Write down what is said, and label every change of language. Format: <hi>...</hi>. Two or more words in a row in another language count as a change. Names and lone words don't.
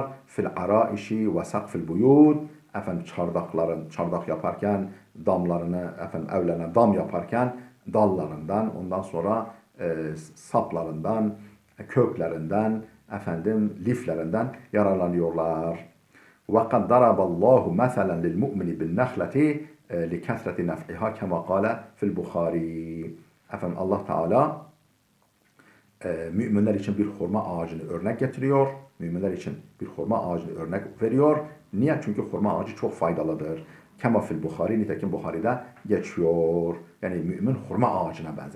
<ar>في العريش وسقف البيوت.</ar> <tr>Çardak yaparken, damlarını, evlerine dam yaparken dallarından, ondan sonra saplarından, köklerinden, liflerinden yararlanıyorlar.</tr> <ar>وَقَدْ ضَرَبَ اللّٰهُ مَثَلًا لِلْمُؤْمِنِ بِالنَّخْلَةِ لِكَثْرَةِ نَفْعِهَا كَمَا قَالَ فِي الْبُخَارِي.</ar> <tr>Allah Teala müminler için bir hurma ağacını örnek getiriyor. Müminler için bir hurma ağacını örnek veriyor. Niye? Çünkü hurma ağacı çok faydalıdır.</tr> <ar>كما في البخاري,</ar> <tr>nitekim Buhari'de geçiyor. Yani mümin hurma ağacına benzer.</tr>